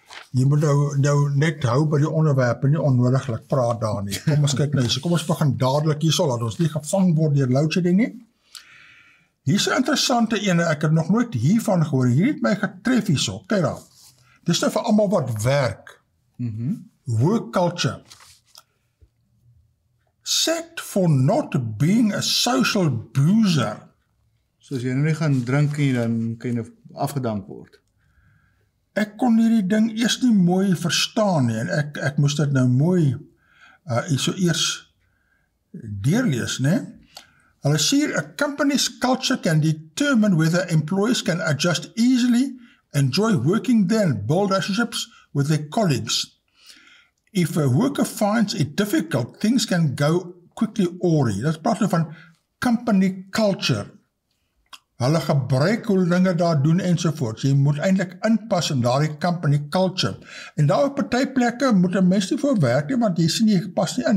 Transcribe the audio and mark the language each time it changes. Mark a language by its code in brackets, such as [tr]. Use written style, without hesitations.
[af] Jy moet nou net hou by die onderwerp en nie onnodiglik praat daar nie. Kom ons kyk nou, so kom ons begin dadelik hierso, laat ons nie gevang word deur loadshedding nie. Hier's 'n interessante ene, ek het nog nooit hiervan gehoor. Hier het my getref hierso. Kyk daar. Dis nou vir almal wat werk. [en] Work culture. Sacked for not being a social boozer. [af] So as jy nou nie gaan drink nie, dan kan jy nou afgedank word. Ek kon hierdie ding eers nie mooi verstaan nie, en ek moes dit nou mooi so eers deurlees, né? Hulle sê hier, [en] a company's culture can determine whether employees can adjust easily, enjoy working there and build relationships with their colleagues. If a worker finds it difficult, things can go quickly awry. [af] Dat praat nou van company culture. Hulle gebruik hoe dinge daar doen ensovoorts. Jy moet eintlik inpas in daardie company culture. En daar op party plekke moet 'n mens nie voor werk nie, want jy sien jy pas nie in.